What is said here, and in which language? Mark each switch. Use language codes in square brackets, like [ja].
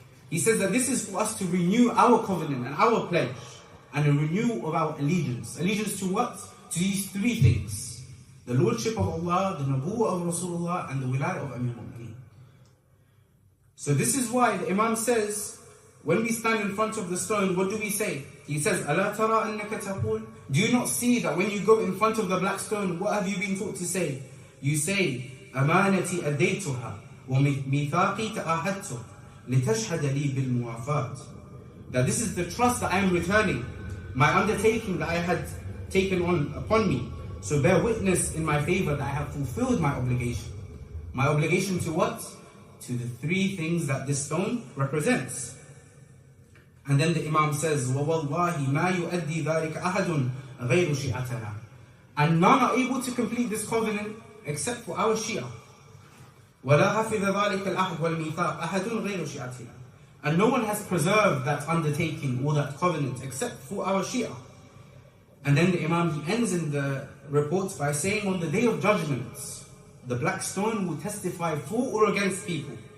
[en] He says that this is for us to renew our covenant and our pledge, and a renewal of our allegiance. Allegiance to what? To these three things: the lordship of Allah, the Nabuwah of Rasulullah, and the Wilayah of Imam. So this is why the Imam says, when we stand in front of the stone, what do we say? He says, [ar] أَلَا تَرَى أَنَّكَ تَقُولُ. [en] Do you not see that when you go in front of the black stone, what have you been taught to say? You say, [ar] أَمَانَتِي أَدَّيْتُهَا وَمِيثَاقِي تَأَهَدْتُ لِتَشْهَدَ لِي بِالْمُوَافَاتِ. [en] That this is the trust that I am returning, my undertaking that I had taken on upon me. So bear witness in my favor that I have fulfilled my obligation. My obligation to what? To the three things that this stone represents. And then the Imam says, [ar] وَوَاللَّهِ مَا يُؤَدِّي ذَلِكَ أَحَدٌ غَيْرُ شِيعَتَنَا. [en] And none are able to complete this covenant except for our Shia. [ar] وَلَا حَفِظَ ذَلِكَ الْأَحْدِ وَالْمِيثَاقِ أَحَدٌ غَيْرُ شِيعَتِنَا. [en] And no one has preserved that undertaking or that covenant except for our Shia. And then the Imam, he ends in the reports by saying, on the Day of Judgment, the black stone will testify for or against people.